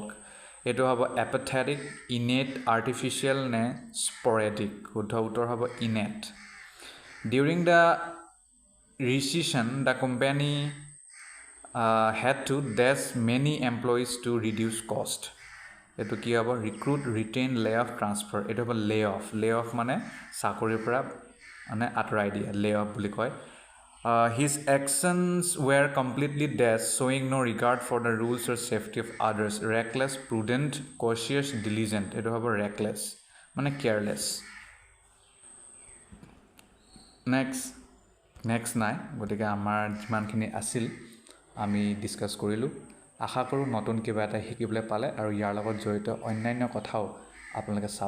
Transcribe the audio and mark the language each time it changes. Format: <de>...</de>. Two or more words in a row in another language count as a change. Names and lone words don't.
<as>এইটো হ'ব</as> <en>apathetic, innate, artificial</en> <as>নে sporadic. শুদ্ধ উত্তৰ হ'ব innate.</as> <en>During the recession, the company had to dash many employees to reduce cost.</en> <as>এইটো কি হ'ব</as> <en>recruit, retain, lay off, transfer.</en> <as>এইটো হ'ব</as> <en>lay off</en> <as>মানে চাকৰিৰ পৰা মানে আঁতৰাই দিয়া,</as> <en>lay off</en> <as>বুলি কয়.</as> <en>His actions were completely dash, showing no regard for the rules or safety of others. Reckless, prudent, cautious, diligent.</en> <as>এইটো হ'ব reckless মানে careless. নেক্সট নাই, গতিকে আমাৰ যিমানখিনি আছিল আমি ডিছকাছ কৰিলোঁ. আশা কৰোঁ নতুন কিবা এটা শিকিবলৈ পালে আৰু ইয়াৰ লগত জড়িত অন্যান্য কথাও আপোনালোকে চাব.</as>